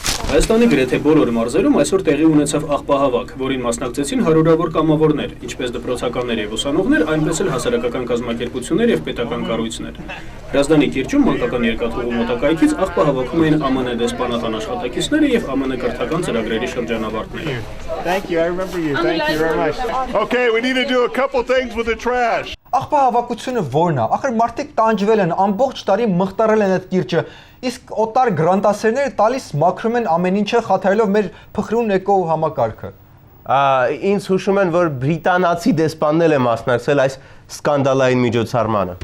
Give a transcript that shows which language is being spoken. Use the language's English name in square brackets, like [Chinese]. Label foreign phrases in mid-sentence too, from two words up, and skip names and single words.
[Armenian] Հայաստանի գրեթե բոլոր մարզերում այսօր տեղի ունեցավ աղբահավաք, որին մասնակցեցին հարյուրավոր կամավորներ, ինչպես դպրոցականներ եւ ուսանողներ, այնպես էլ հասարակական կազմակերպություններ եւ պետական կառույցներ։ Հրազդանի կիրճում մանկական երկաթուղու մոտակայքից աղբահավաքում էին ԱՄՆ դեսպանատան աշխատակիցները եւ ԱՄՆ կրթական ծրագրերի շրջանավարտները։ [English] Thank you. I remember you. Thank you very much. Okay, we need to do a couple things with the trash. [Armenian] Աղբահավաքությունը ո՞րն է։ Ախր մարդիկ տանջվել են, ամբողջ տարի մխտարել են այդ կիրճը։ Իսկ օտար գրանտասերները տալիս մաքրում են ամեն ինչը խաթարելով մեր փխրուն էկո համակարգը։ Ինձ հուշում են, որ բրիտանացի դեսպանն է մասնակցել այս սկանդալային միջոցառմանը։